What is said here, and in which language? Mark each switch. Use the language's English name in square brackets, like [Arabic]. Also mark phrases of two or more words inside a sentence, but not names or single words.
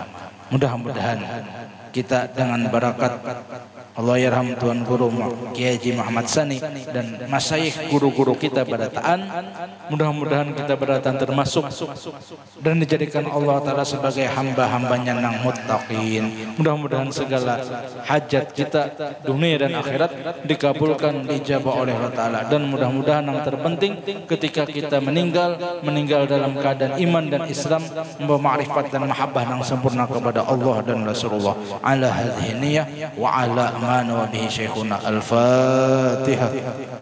[Banjar] Mudah-mudahan kita dengan barakat [Arabic] الله يرحم [Banjar] Tuan Guru Kiai Haji Muhammad Sani dan masyayikh guru-guru kita barataan, mudah-mudahan kita barataan termasuk dan dijadikan Allah Ta'ala sebagai hamba-hambanya nang muttaqin. [Indonesian] Mudah-mudahan segala hajat kita dunia dan akhirat dikabulkan, dijabah oleh Allah Ta'ala. Dan mudah-mudahan yang terpenting ketika kita meninggal dalam keadaan iman dan Islam, membawa ma'rifat dan mahabbah yang sempurna kepada Allah dan Rasulullah. [Arabic] على هذه النية وعلى ما نوى به شيخنا. الفاتحة.